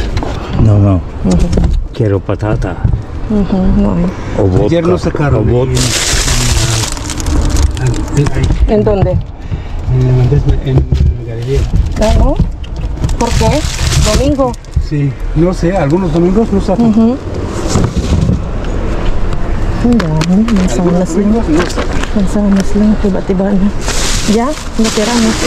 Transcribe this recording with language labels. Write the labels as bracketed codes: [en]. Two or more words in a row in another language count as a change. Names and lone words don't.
[es] No. Quiero patata. No hay. O vodka. Ayer nos sacaron. O vodka. ¿En dónde? En la galería. ¿No? ¿Por qué? Domingo. Sí, no sé, algunos domingos no sacan. [tl] Mansanas lang. [es] Domingos no sacan. [tl] Mansanas lang. Tiba-tiba na. Ya, natira mo.